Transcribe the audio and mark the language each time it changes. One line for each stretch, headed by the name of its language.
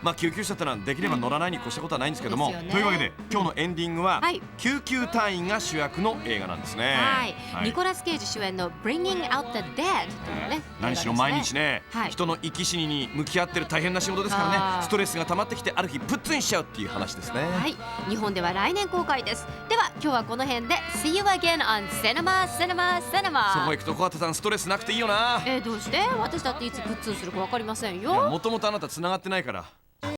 Japanese: まあ救急車ってのはできれば乗らないに越したことはないんですけども、というわけで今日のエンディングは救急隊員が主役の映画なんですね。はい。ニコラス・ケイジ主演の Bringing Out the Dead というね。何しろ毎日ね、人の生き死にに向き合ってる大変な仕事ですからね。ストレスが溜まってきてある日プッツンしちゃうっていう話ですね。はい。日本では来年公開です。では今日はこの辺で
English: See you again on Cinema Cinema
Japanese: Cinema。そこ行くと小畑さんストレスなくていいよな。どうして？私だっていつプッツンするかわかりませんよ。もともとあなた繋がってないから。